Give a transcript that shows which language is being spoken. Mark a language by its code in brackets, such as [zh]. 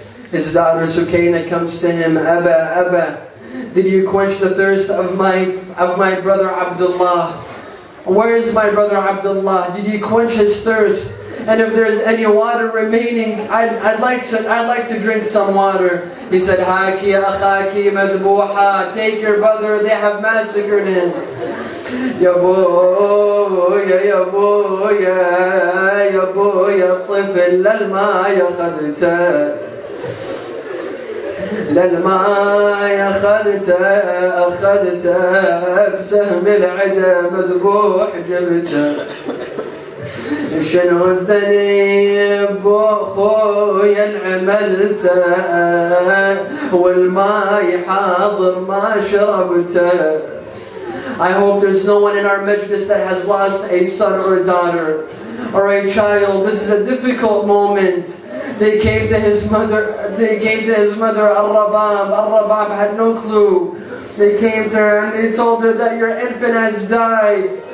[en] His daughter Sukaina comes to him, Abba, did you quench the thirst of my brother Abdullah? Where is my brother Abdullah? Did you quench his thirst? And if there's any water remaining, I'd like to drink some water. He said, [ar] Haki akhaki madbuha. [en] Take your brother, they have massacred him. [ar] Ya boya, طفل للماء يخذته. للماء أخذته بسهم العدا مذبوح جبته. شنو الذنب خويا عملته والماء حاضر ما شربته. [en] I hope there's no one in our majlis that has lost a son or a daughter or a child. This is a difficult moment. They came to his mother, Al-Rabab. Al-Rabab had no clue. They came to her and they told her that your infant has died.